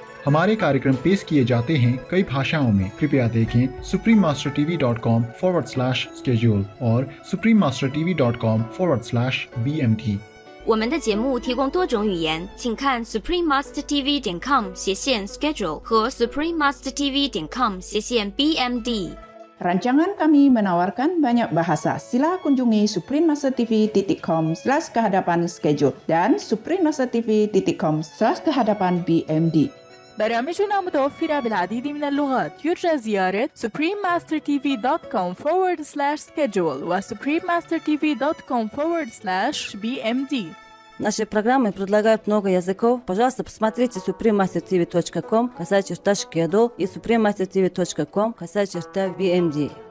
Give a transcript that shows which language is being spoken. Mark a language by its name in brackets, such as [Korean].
[Hindi] हमारे कार्यक्रम पेश किए जाते हैं कई भाषाओं में। कृपया देखें suprememastertv.com/schedule और suprememastertv.com/BMD。 [Chinese] 我们的节目提供多种语言，请看 suprememastertv.com/schedule 和 suprememastertv.com/BMD。 [Malay] Rancangan kami menawarkan banyak bahasa. Sila kunjungi suprememastertv.com/kehadapan-schedule dan suprememastertv.com/kehadapan-BMD. [Arabic] برامجنا متوفرة بالعديد من اللغات. يرجى زيارة suprememastertv.com/schedule و suprememastertv.com/BMD. [Russian] Наши программы предлагают много языков. Пожалуйста, посмотрите suprememastertv.com/schedule и suprememastertv.com/BMD.